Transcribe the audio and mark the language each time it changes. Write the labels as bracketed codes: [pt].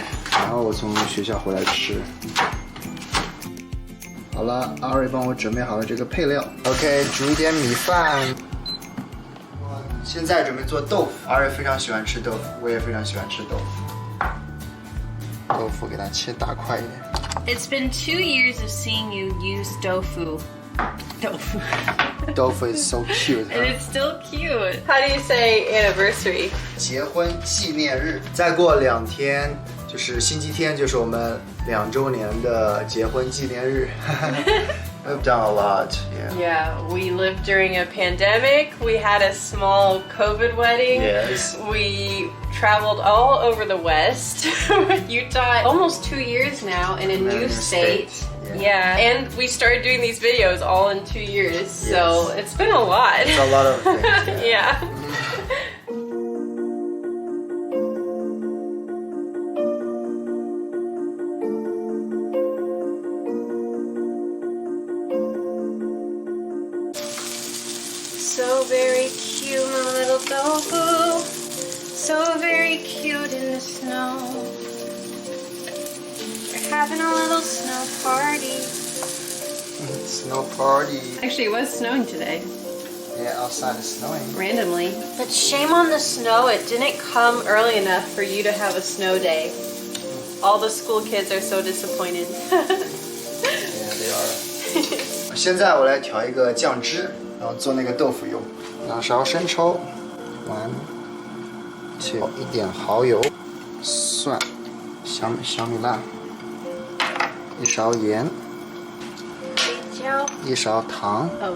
[zh] 然后我从学校回来吃。好了，阿瑞帮我准备好了这个配料。OK， 煮一点米饭。现在准备做豆腐。阿瑞非常喜欢吃豆腐，我也非常喜欢吃豆腐。豆腐给它切大块一点。 [en] It's been 2 years of seeing you use tofu. Tofu. Tofu is so cute. And it's still cute. How do you say anniversary? [zh] 结婚纪念日。再过2天就是星期天，就是我们2周年的结婚纪念日。 [en] We've done a lot. Yeah, we lived during a pandemic. We had a small COVID wedding. Yes. We traveled all over the West, Utah, almost 2 years now in a new state. Yeah, and we started doing these videos all in 2 years, so it's been a lot. It's a lot of things. Yeah. So very cute, my little tofu. So very cute in the snow. We're having a little snow party. Snow party. Actually, it was snowing today. Yeah, outside is snowing. Randomly. But shame on the snow. It didn't come early enough for you to have a snow day. All the school kids are so disappointed. Yeah, they are. [zh] 现在我来调一个酱汁，然后做那个豆腐用。 2勺生抽，切一点蚝油，蒜，小米辣，1勺盐，1勺糖，